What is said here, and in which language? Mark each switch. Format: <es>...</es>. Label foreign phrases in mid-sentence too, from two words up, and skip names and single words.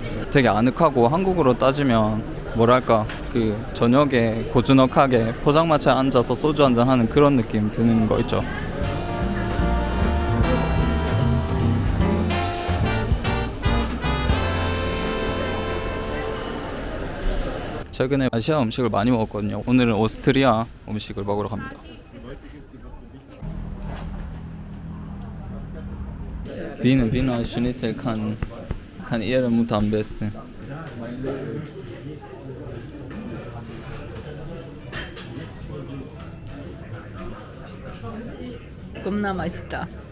<ko>되게 아늑하고 한국으로 따지면 뭐랄까 그 저녁에 고즈넉하게 포장마차에 앉아서 소주 한잔 하는 그런 느낌 드는 거 있죠. 최근에 아시아 음식을 많이 먹었거든요. 오늘은 오스트리아 음식을 먹으러 갑니다.</ko> <de>Wiener Schnitzel kann ihre Mutter am besten.</de> <ko>겁나 맛있다.</ko>